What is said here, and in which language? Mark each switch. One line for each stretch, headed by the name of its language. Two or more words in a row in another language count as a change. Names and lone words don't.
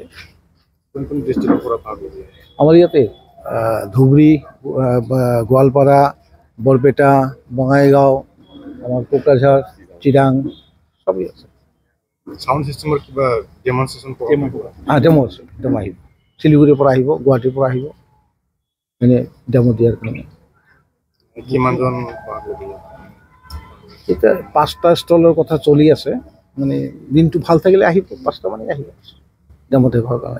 Assamese: কোন কোন ডিস্ট্রিক্টের পৰা ভাগ ল'ব আমাৰ ইয়াতে ধুবুৰী গোৱালপাৰা বৰপেটা বঙাইগাঁও আমাৰ কোকৰাঝাৰ চিৰাং সবই আছে
English: sound systemৰ
Assamese: কিবা ডেমনস্ট্ৰেশ্যন ডেমো আছে ডেমো আহিব শিলিগুৰিৰ পৰা আহিব গুৱাহাটীৰ পৰা আহিব মানে ডেমো দিয়াৰ কাৰণে কিমানজন ভাগ ল'ব এতিয়া 5টা ষ্টলৰ কথা চলি আছে মানে দিনটো ভাল থাকিলে আহিব 5টা মানে আহিব ডেমো দেখাৰ কাৰণে